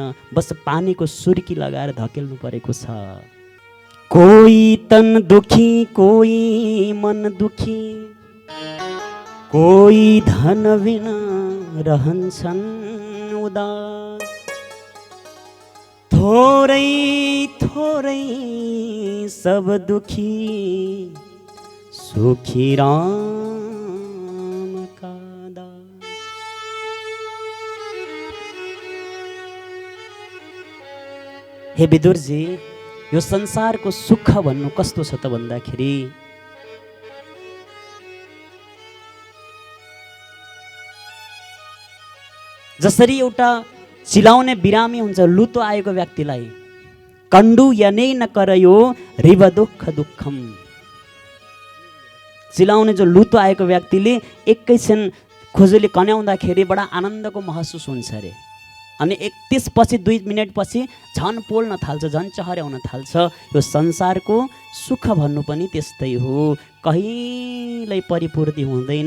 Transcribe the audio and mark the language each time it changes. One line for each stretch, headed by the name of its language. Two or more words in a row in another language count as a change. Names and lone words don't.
Nepali: बस पानीको सुर्की लगाएर धकेल्नु परेको छ। कोही तन दुखी, कोही मन दुखी, कोही धन बिना रहन्छन् उदास। थोरै थोरै सब दुखी, सुखी
Hindi: राम का दास।
Nepali: हे विदुरजी, यो संसारको सुख भन्नु कस्तो छ त भन्दाखेरि, जसरी एउटा चिलाउने बिरामी हुन्छ, लुतो आएको व्यक्तिलाई,
Sanskrit: कण्डु यनै न करयो रिव दुःख दुःखम।
Nepali: चिलाउने जो लुतो आएको व्यक्तिले एकैछिन खुजुली कन्याउँदाखेरि बडा आनन्दको महसुस हुन्छ अरे। अनि त्यसपछि 2 मिनटपछि झन् पोल्न थाल्छ, झन् चहर्याउन थाल्छ। यो संसारको सुख भन्नु पनि त्यस्तै हो, कहिल्यै परिपूर्ति हुँदैन।